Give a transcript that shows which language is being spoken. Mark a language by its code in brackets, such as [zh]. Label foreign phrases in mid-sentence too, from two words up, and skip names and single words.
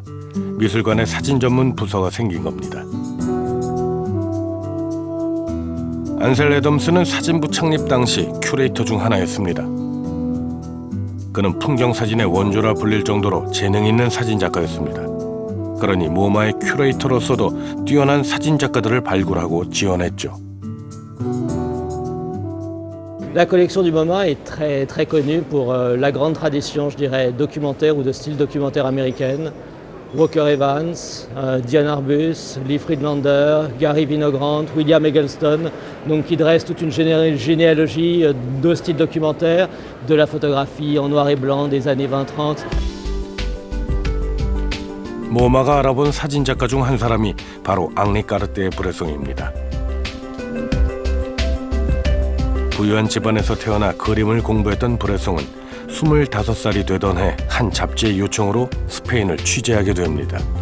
[ko] 미술관에 사진 전문 부서가 생긴 겁니다. 안셀 애덤스는 사진부 창립 당시 큐레이터 중 하나였습니다. 그는 풍경사진의 원조라 불릴 정도로 재능 있는 사진작가였습니다. 그러니 모마의 큐레이터로서도 뛰어난 사진작가들을 발굴하고 지원했죠. [fr] La collection du MoMA est très connue pour la grande tradition, je dirais, documentaire ou de style documentaire américaine. Walker Evans, Diane Arbus, Lee Friedlander, Gary Winogrand, William Eggleston, donc qui dressent toute une généalogie de styles documentaires, de la photographie en noir et blanc des années 20-30. [ko] 모마가 알아본 사진작가 중 한 사람이 바로 앙리 까르띠에-브레송입니다. 부유한 집안에서 태어나 그림을 공부했던 브레송은 25살이 되던 해 한 잡지의 요청으로 스페인을 취재하게 됩니다.